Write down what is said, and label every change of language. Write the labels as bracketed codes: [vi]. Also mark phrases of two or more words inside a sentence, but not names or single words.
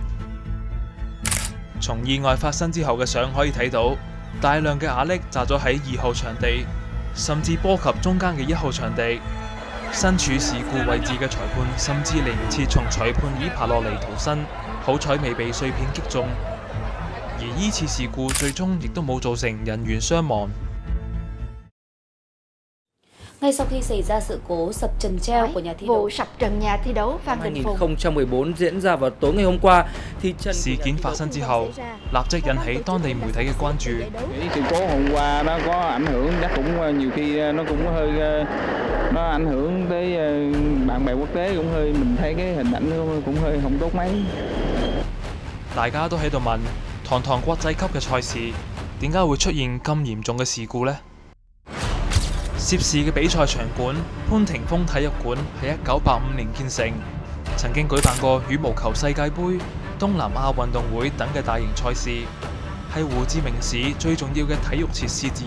[yue] 從意外發生之後嘅相可以睇到，大量嘅瓦礫砸咗喺2號場地，甚至波及中間嘅1號場地。身處事故位置嘅裁判甚至嚟唔切從裁判椅爬落嚟逃生，好彩未被碎片擊中。而呢次事故最終亦都冇造成人員傷亡。 [vi] Ngay sau khi xảy ra sự cố sập trần treo của nhà thi đấu, vụ sập trần nhà thi đấu Phan Đình Phùng 2014 diễn ra vào tối ngày hôm qua thì [yue] 事件發生之後，立即引起當地媒體嘅關注。 [vi] 事 cố hôm qua nó có ảnh hưởng, chắc cũng nhiều khi nó cũng hơi nó ảnh hưởng tới bạn bè quốc tế, cũng hơi mình thấy cái hình ảnh cũng hơi không tốt mấy。 [yue] 大家都喺度問，堂國際級嘅賽事點解會出現咁嚴重嘅事故呢？涉事嘅比賽場館潘霆鋒體育館喺1985年建成，曾經舉辦過羽毛球世界盃、東南亞運動會等嘅大型賽事，係胡志明市最重要嘅體育設施之一。